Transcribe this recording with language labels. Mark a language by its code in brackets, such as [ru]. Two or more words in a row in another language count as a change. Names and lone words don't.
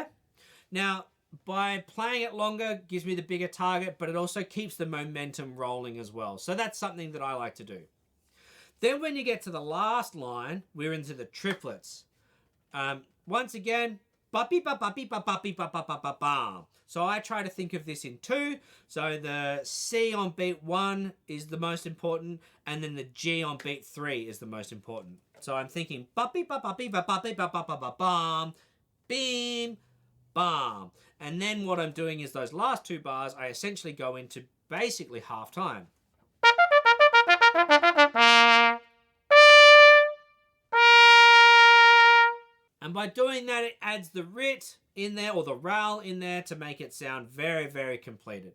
[en] Now, by playing it longer gives me the bigger target, but it also keeps the momentum rolling as well. So that's something that I like to do. Then when you get to the last line, we're into the triplets. Once again, ba-beep-ba-ba-beep-ba-ba-beep-ba-ba-ba-bam. So I try to think of this in two. So the C on beat 1 is the most important, and then the G on beat 3 is the most important. So I'm thinking ba-beep-ba-ba-beep-ba-ba-beep-ba-ba-bam, beam, bam. And then what I'm doing is those last 2 bars, I essentially go into basically half time. And by doing that, it adds the rit in there, or the ral in there, to make it sound very, very completed.